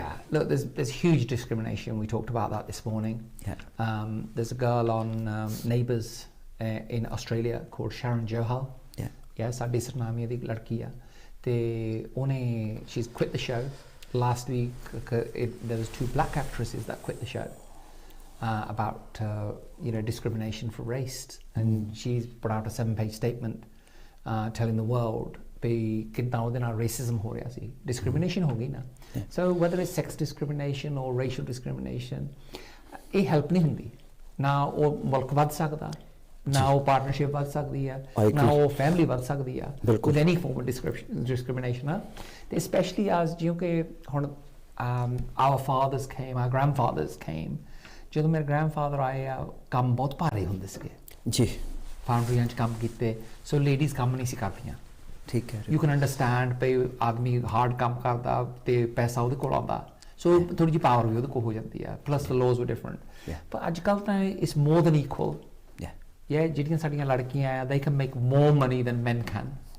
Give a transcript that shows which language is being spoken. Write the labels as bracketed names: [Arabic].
[English] Look, there's huge discrimination. We talked about that this morning. There's a girl on Neighbours in Australia called Kam Johal. [Punjabi] ਸਾਡੀ ਸਰਨਾਮੀਆਂ ਦੀ ਲੜਕੀ ਆ ਤੇ ਉਹਨੇ [English] she's quit the show last week. There was 2 black actresses that quit the show about discrimination for race, and she's put out a 7-page statement telling the world [Punjabi] ਵੀ ਕਿੱਦਾਂ ਉਹਦੇ ਨਾਲ [English] racism [Punjabi] ਹੋ ਰਿਹਾ ਸੀ [English] discrimination [Punjabi] ਹੋ ਗਈ ਨਾ [English] so whether it's sex discrimination or racial discrimination [Punjabi] ਇਹ help ਨਹੀਂ ਹੁੰਦੀ ਨਾ ਉਹ ਮੁਲਕ ਵੱਧ ਸਕਦਾ ਨਾ ਉਹ ਪਾਰਟਨਰਸ਼ਿਪ ਵੱਧ ਸਕਦੀ ਆ ਨਾ ਉਹ ਫੈਮਿਲੀ ਵੱਧ ਸਕਦੀ ਆ [English] with any form of discrimination [Punjabi] ਤੇ especially as ਜਿਉਂ ਕਿ ਹੁਣ [English] our fathers came our grandfathers came [Punjabi] ਜਦੋਂ ਮੇਰੇ grandfather ਆਏ ਆ ਕੰਮ ਬਹੁਤ ਭਾਰੇ ਹੁੰਦੇ ਸੀਗੇ ਜੀ ਫੈਕਟਰੀਆਂ 'ਚ ਕੰਮ ਕੀਤੇ ਸੋ ਲੇਡੀਜ਼ ਕੰਮ ਨਹੀਂ ਸੀ ਕਰਦੀਆਂ ਠੀਕ ਹੈ [English] you can understand [Punjabi] ਪਈ ਆਦਮੀ ਹਾਰਡ ਕੰਮ ਕਰਦਾ ਤੇ ਪੈਸਾ ਉਹਦੇ ਕੋਲ ਆਉਂਦਾ ਸੋ ਥੋੜੀ ਜਿਹੀ ਪਾਵਰ ਵੀ ਉਹਦੇ ਕੋਲ ਹੋ ਜਾਂਦੀ ਆ [English] plus the laws were different [Punjabi] ਪਰ ਅੱਜ ਕੱਲ੍ਹ ਤਾਂ [English] it's more than equal [Punjabi] ਜਿਹੜੀਆਂ ਸਾਡੀਆਂ ਲੜਕੀਆਂ ਆ [English] they can make more money than men can.